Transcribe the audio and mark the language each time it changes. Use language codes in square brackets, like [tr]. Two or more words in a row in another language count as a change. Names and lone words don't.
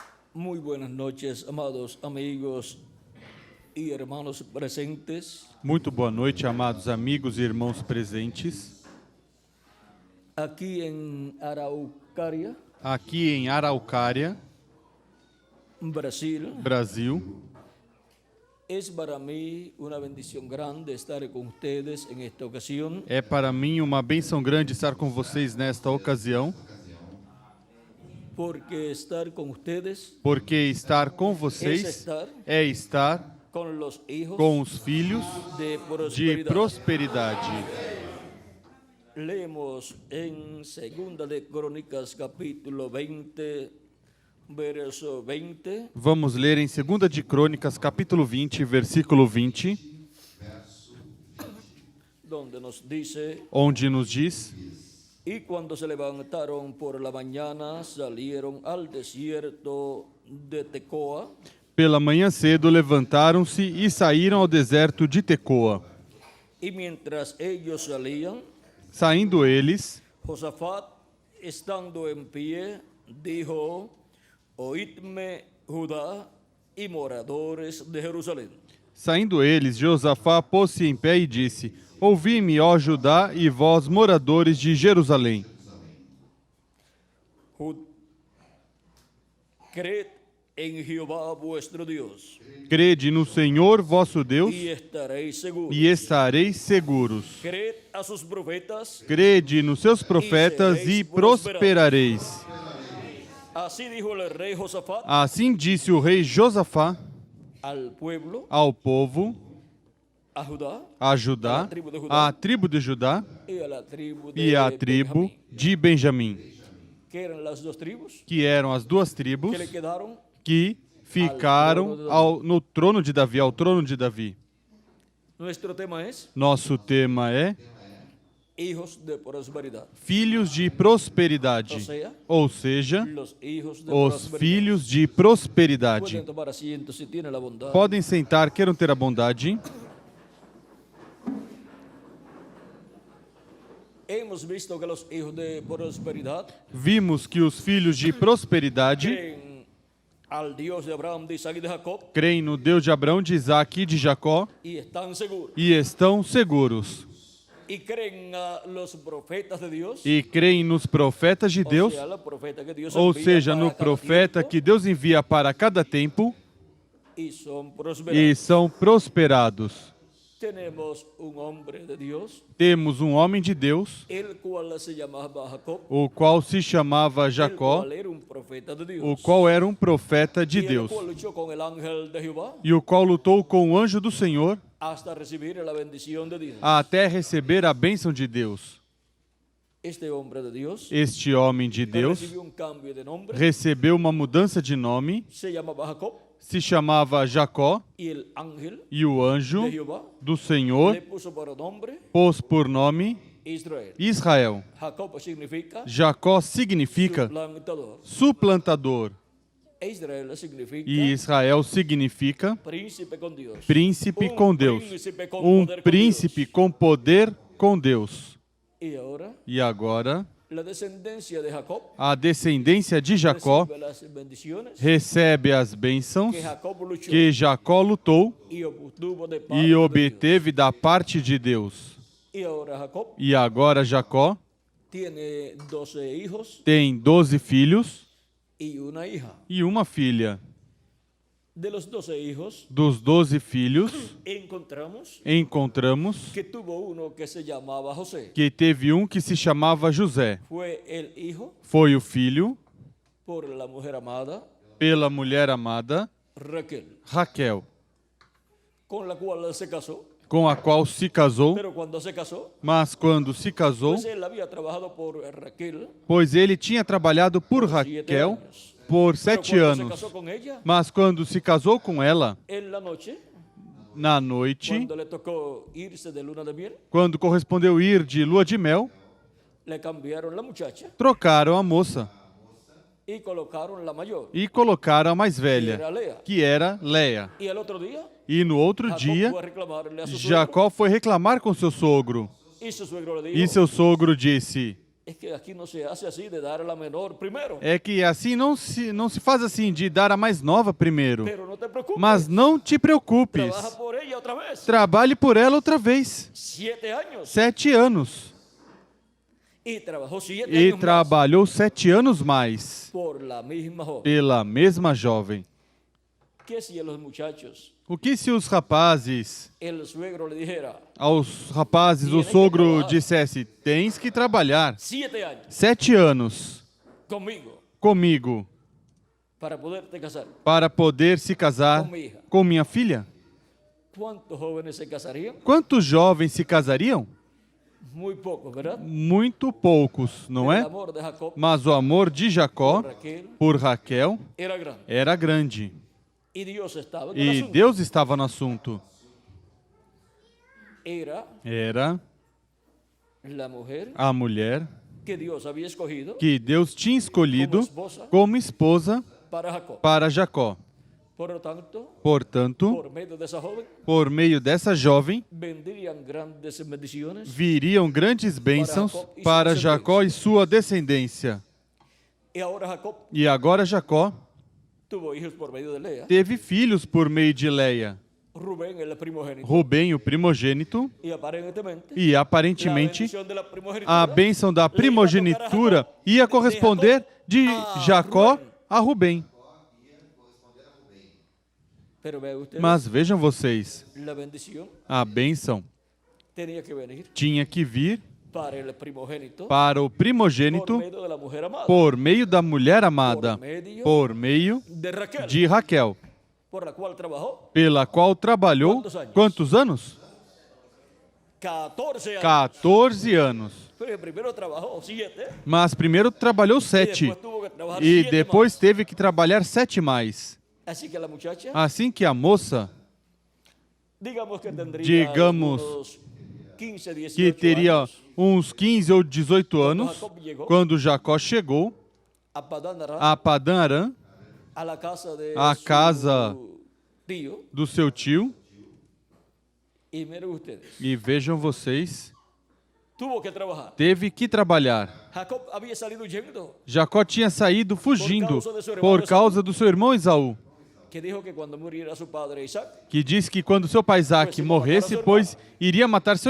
[es] Muy buenas noches, amados amigos y hermanos presentes. [pt] Muito boa noite, amados amigos e irmãos presentes. [es] Aquí en Araucaria, [pt] Aqui em Araucária, [es] Brasil, [pt] Brasil, [es] es para mí una bendición grande estar con ustedes en esta ocasión, [pt] é para mim uma bênção grande estar com vocês nesta ocasião, [es] porque estar con ustedes [pt] porque estar com [es] es [pt] vocês [es] estar [pt] é estar [es] con los hijos [pt] com os filhos [es] de [pt] de [es] prosperidad. [pt] prosperidade. [es] Leemos en Segunda de Crónicas, capítulo 20, verso 20. [pt] Vamos ler em 2 de Crônicas, capítulo 20, versículo 20, [es] Donde nos dice: [pt] onde nos diz: [es] y cuando se levantaron por la mañana, salieron al desierto de Tecoa, [pt] pela manhã cedo levantaram-se e saíram ao deserto de Tecoa. [es] y mientras ellos salían, [pt] Saindo eles, [es] Josafat, estando en pie, dijo: oídme, Judá y moradores de Jerusalén. [pt] Josafá pôs-se em pé e disse: Ouvi-me, ó Judá, e vós, moradores de Jerusalém. [es] Creed en Jehová vuestro Dios, [pt] Crede no Senhor vosso Deus, [es] y estaréis seguros. [pt] e estareis seguros. [es] Creed a sus profetas. [pt] Crede nos seus profetas e prosperareis. [es] Así dijo el rey Josafat [pt] Assim disse o rei Josafá [es] al pueblo, [pt] ao povo, [es] a Judá [pt] a Judá, à tribo de Judá [es] y a la tribu de [pt] e à tribo [es] Benjamín, [pt] de Benjamim, [es] que eran las dos tribus [pt] que eram as duas tribos [es] que le quedaron. [pt] que ficaram no trono de Davi, ao trono de Davi. [es] Nuestro tema es [pt] Nosso tema é [es] hijos de prosperidad, [pt] filhos de prosperidade, ou seja, [es] los hijos de [pt] os [es] prosperidad. [pt] filhos de prosperidade. [es] Pueden tomar asiento si tienen la bondad. [pt] Podem sentar, queiram ter a bondade. [es] Hemos visto que los hijos de prosperidad [pt] Vimos que os filhos de prosperidade [es] creen al Dios de Abraham, de Isaac y de Jacob [pt] creem no Deus de Abraão, de Isaac e de Jacó [es] y están seguros. [pt] e estão seguros. [es] Y creen a los profetas de Dios, [pt] E creem nos profetas de Deus, [es] o sea, los profetas que Dios [pt] ou [es] envía [pt] seja, [es] para no cada profeta tiempo, que [pt] Deus envia para cada tempo [es] y son [pt] e [es] prosperados. [pt] são prosperados. [es] Tenemos un hombre de Dios, [pt] Temos um homem de Deus, [es] el cual se llamaba Jacob, [pt] o qual se chamava [es] el [pt] Jacó, [es] cual era un profeta de Dios, [pt] o qual era um profeta de [es] y el [pt] Deus, [es] cual luchó con el ángel de Jehová [pt] e o qual lutou com o anjo do Senhor [es] hasta recibir la bendición de Dios. [pt] até receber a bênção de Deus. [es] Este hombre de Dios [pt] Este homem de Deus [es] recibió un cambio de nombre, [pt] recebeu uma mudança de nome, [es] se llamaba Jacob, [pt] se chamava Jacó, [es] y el ángel [pt] e o anjo [es] de Jehová [pt] do Senhor [es] le puso por nombre [pt] pôs por nome [es] Israel. [pt] Israel. [es] Jacob significa [pt] Jacó significa [es] suplantador. [pt] suplantador [es] Israel significa [pt] e Israel significa [es] príncipe con Dios. [pt] príncipe [es] Un [pt] com Deus. [es] príncipe con [pt] Um [es] poder con [pt] príncipe [es] Dios. [pt] com poder com Deus. [es] Y ahora [pt] E agora, [es] la descendencia de Jacob [pt] a descendência de Jacó [es] recibe las bendiciones [pt] recebe as bênçãos [es] que Jacob luchó [pt] que Jacó lutou [es] y obtuvo de parte [pt] e [es] de Dios. [pt] obteve da parte de Deus. [es] Y ahora Jacob [pt] E agora Jacó [es] tiene 12 hijos [pt] tem 12 filhos [es] y una hija. [pt] e uma filha. [es] De los 12 hijos [pt] Dos 12 filhos, [es] encontramos [pt] encontramos [es] que tuvo uno que se llamaba José. [pt] que teve um que se chamava José. [es] Fue el hijo [pt] Foi o filho [es] por la mujer amada [pt] pela mulher amada [es] Raquel, [pt] Raquel, [es] con la cual se casó. [pt] com a qual se casou, [es] Pero cuando se casó, [pt] mas quando se casou, [es] pues él había trabajado por Raquel [pt] pois ele tinha trabalhado por [es] 7 [pt] Raquel [es] años. [pt] por [es] Pero [pt] 7 [es] cuando se [pt] anos. [es] casó con ella, [pt] Mas quando se casou com ela, [es] en la noche, [pt] na noite, [es] cuando le tocó irse de luna de miel, [pt] quando correspondeu ir de lua de mel, [es] le cambiaron la muchacha [pt] trocaram a moça [es] y colocaron la mayor, [pt] e colocaram a mais [es] que [pt] velha, [es] era Lea. [pt] que era Leia. [es] Y el otro día, [pt] E no outro [es] Jacob [pt] dia, [es] fue a reclamarle a su suegro, [pt] Jacó foi reclamar com seu sogro. [es] y su suegro le [pt] E [es] dijo: [pt] seu sogro disse: [es] Es que aquí no se hace así de dar a la menor primero. [pt] É que assim não se faz assim de dar a mais nova primeiro. [es] Pero no te preocupes. [pt] Mas não te preocupes. [es] Trabaja por ella otra vez. [pt] Trabalhe por ela outra vez. [es] 7 años. [pt] 7 anos. [es] Y trabajó 7 [pt] E [es] años [pt] trabalhou 7 anos mais [es] más por la misma joven. [pt] pela mesma jovem. [es] ¿Qué si a los muchachos [pt] O que se os rapazes, [es] el suegro le dijera [pt] aos rapazes, o sogro dissesse: tens que trabalhar [es] 7 años [pt] 7 anos [es] conmigo [pt] comigo [es] para poderte casar? [pt] para poder se casar Com minha [es] hija. [pt] com minha filha? [es] ¿Cuántos jóvenes se casarían? [pt] Quantos jovens se casariam? [es] Muy pocos, ¿verdad? [pt] Muito poucos, não [es] El [pt] é? [es] amor de Jacob [pt] Mas o amor de Jacó [es] por Raquel [pt] por Raquel [es] era grande. [pt] era grande. [es] Y Dios estaba en el [pt] E [es] asunto. [pt] Deus estava no assunto. [es] Era [pt] Era [es] la mujer [pt] a mulher [es] que Dios había escogido [pt] que Deus tinha escolhido como esposa [es] para Jacob. [pt] para Jacó. [es] Por lo tanto, [pt] Portanto, [es] por medio de esa joven, [pt] por meio dessa jovem, [es] vendrían grandes bendiciones. [pt] viriam grandes bênçãos para Jacó e sua descendência. [es] Y ahora Jacob [pt] E agora Jacó [es] tuvo hijos por medio de Lea. [pt] teve filhos por meio de Leia. [es] Rubén, el primogénito. [pt] Rubem, o primogênito, [es] Y aparentemente, [pt] e [es] la [pt] aparentemente [es] bendición de la primogenitura [pt] a bênção da primogenitura ia corresponder de Jacó a Rubem. [es] Pero vean ustedes, [pt] Mas vejam vocês, [es] la bendición [pt] a bênção [es] tenía que venir [pt] tinha que vir [es] para el primogénito [pt] para o [es] por [pt] primogênito [es] medio de la mujer amada, [pt] por meio da mulher amada, por meio [es] de Raquel, [pt] de Raquel, [es] por la cual trabajó [pt] pela qual trabalhou quantos anos? [es] 14 años. [pt] 14 anos. [es] Pero primero trabajó 7 [pt] Mas primeiro trabalhou [es] y [pt] 7 [es] después tuvo que trabajar [pt] e [es] 7 [pt] depois [es] más. [pt] teve que trabalhar 7 mais. [es] Así que la muchacha, [pt] Assim que a moça, [es] digamos que tendría [pt] digamos [es] unos 15, 18 [pt] que teria [es] años, [pt] uns 15 ou 18 anos, quando Jacó chegou [es] a Padán Aram, [pt] a Padã Arã, [es] a la casa de [pt] a [es] su [pt] casa [es] tío. [pt] do seu tio, [es] Y miren ustedes, [pt] e vejam vocês, [es] tuvo que trabajar. [pt] teve que trabalhar. [es] Jacob había salido huyendo, [pt] Jacó tinha saído fugindo por causa do seu irmão Esaú, [es] que dijo que cuando muriera su padre Isaac, [pt] que disse que quando seu pai Isaac morresse, pois iria matar seu